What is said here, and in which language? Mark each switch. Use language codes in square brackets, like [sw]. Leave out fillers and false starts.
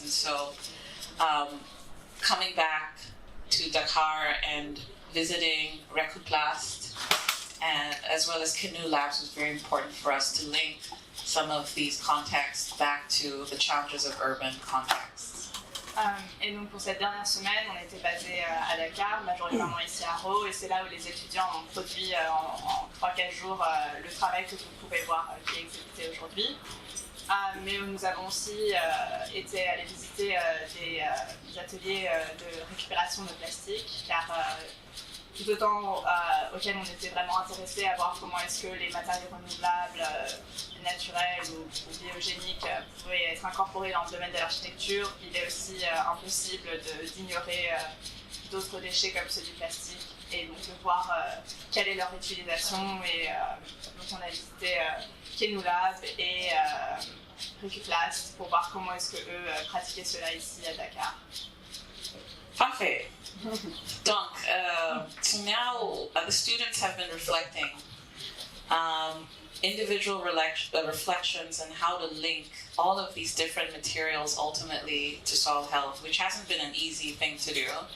[en] And so coming back to Dakar and visiting Recoplast, and as well as Canoe Labs, was very important for us to link some of these contexts back to the challenges of urban contexts. [fr] Et donc pour cette dernière semaine, on était basé à Dakar, majoritairement ici à Rho, et c'est là où les étudiants ont produit en 3-4 jours le travail que vous pouvez voir qui est exécuté aujourd'hui. Mais nous avons aussi été allés visiter des ateliers de récupération de plastique, car tout autant auxquels on était vraiment intéressés à voir comment est-ce que les matériaux renouvelables, naturels ou biogéniques pouvaient être incorporés dans le domaine de l'architecture, il est aussi impossible d'ignorer d'autres déchets comme ceux du plastique et donc de voir quelle est leur utilisation. Et donc on a visité Canoe Lab et Recoplast pour voir comment est-ce que eux pratiquaient cela ici à Dakar. Parfait. Donc, [en] so now the students have been reflecting individual reflections and how to link all of these different materials ultimately to soil health, which hasn't been an easy thing to do.